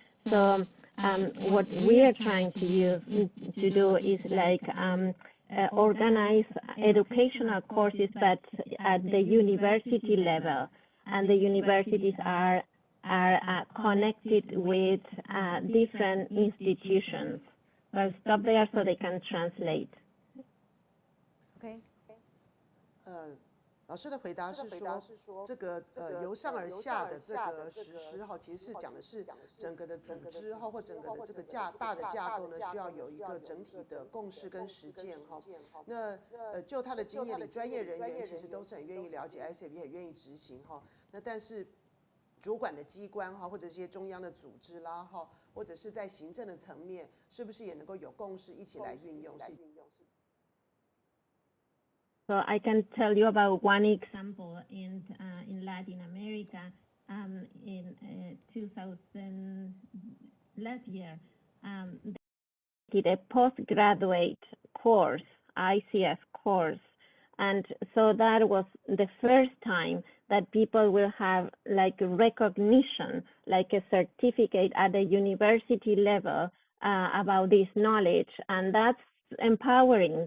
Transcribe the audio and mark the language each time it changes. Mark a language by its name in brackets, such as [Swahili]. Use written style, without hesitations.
[English] So what we are trying to do is like organize educational courses, but at the university level, and the universities are connected with different institutions. I'll stop there so they can translate. Okay. [Chinese] 老师的回答是说，这个由上而下的这个实施其实是讲的是整个的组织或整个的这个大的架构呢，需要有一个整体的共识跟实践那就他的经验里，专业人员其实都是很愿意了解 ICF， 也很愿意执行那但是主管的机关哈，或者是一些中央的组织啦哈，或者是在行政的层面，是不是也能够有共识一起来运用？ [English] So I can tell you about one example in Latin America. In 2000 last year, they did a postgraduate course, ICF course, and so that was the first time that people will have like recognition, like a certificate at the university level about this knowledge, and that's empowering.